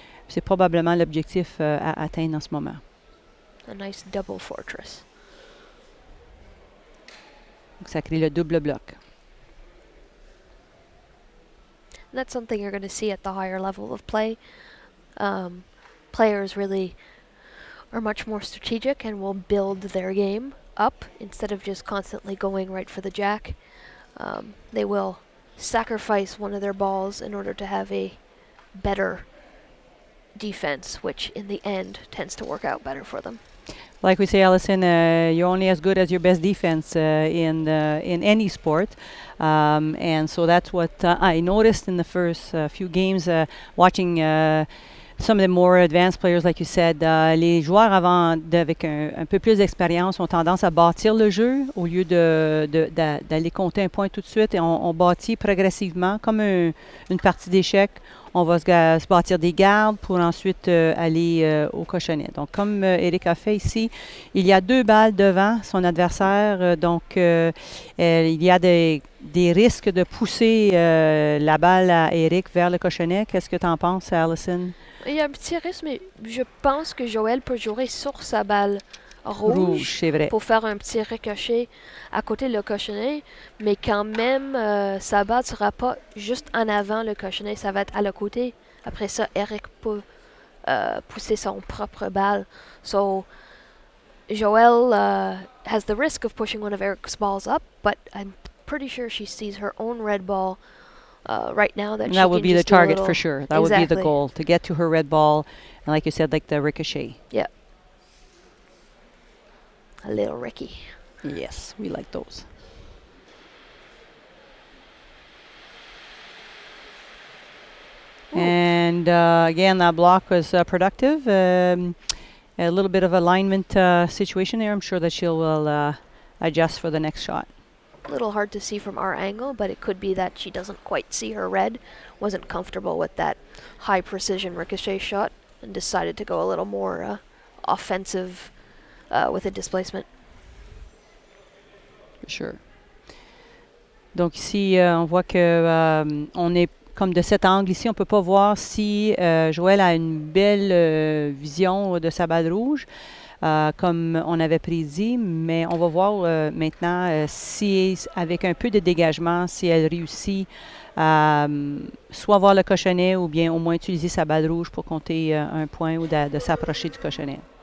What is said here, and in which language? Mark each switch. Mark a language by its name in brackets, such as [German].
[French] C'est probablement l'objectif à atteindre en ce moment. [English] A nice double fortress. [French] Donc, ça crée le double bloc. [English] That's something you're going to see at the higher level of play. Players really are much more strategic and will build their game up instead of just constantly going right for the jack. They will sacrifice one of their balls in order to have a better defense, which in the end tends to work out better for them. Like we say, Allison, you're only as good as your best defense in any sport. And so that's what I noticed in the first few games, watching some of the more advanced players, like you said. [French] Les joueurs avec un peu plus d'expérience ont tendance à bâtir le jeu au lieu d'aller compter un point tout de suite. Et on bâtit progressivement, comme une partie d'échecs. On va se bâtir des gardes pour ensuite aller au cochonnet. Donc, comme Eric a fait ici, il y a 2 balles devant son adversaire. Donc, il y a des risques de pousser la balle à Eric vers le cochonnet. Qu'est-ce que tu en penses, Allison? Il y a un petit risque, mais je pense que Joëlle peut jouer sur sa balle rouge c'est vrai. Pour faire un petit ricochet à côté le cochonnet, mais quand même, sa balle ne sera pas juste en avant le cochonnet, ça va être à le côté. Après ça, Eric peut pousser son propre balle. [English] So, Joëlle has the risk of pushing one of Eric's balls up, but I'm pretty sure she sees her own red ball right now. That will be the target for sure. That would be the goal, to get to her red ball, and like you said, like the ricochet. Yeah. A little Ricky. Yes, we like those. Ooh. And again, that block was productive. A little bit of alignment situation there. I'm sure that she'll adjust for the next shot. a little hard to see from our angle, but it could be that she doesn't quite see her red, wasn't comfortable with that high precision ricochet shot, and decided to go a little more offensive with a displacement. Sure. [French] Donc ici, on voit que on est comme de cet angle ici, on ne peut pas voir si Joëlle a une belle vision de sa balle rouge, comme on avait prédit, mais on va voir maintenant si, avec un peu de dégagement, si elle réussit à soit voir le cochonnet ou bien au moins utiliser sa balle rouge pour compter un point ou de s'approcher du cochonnet.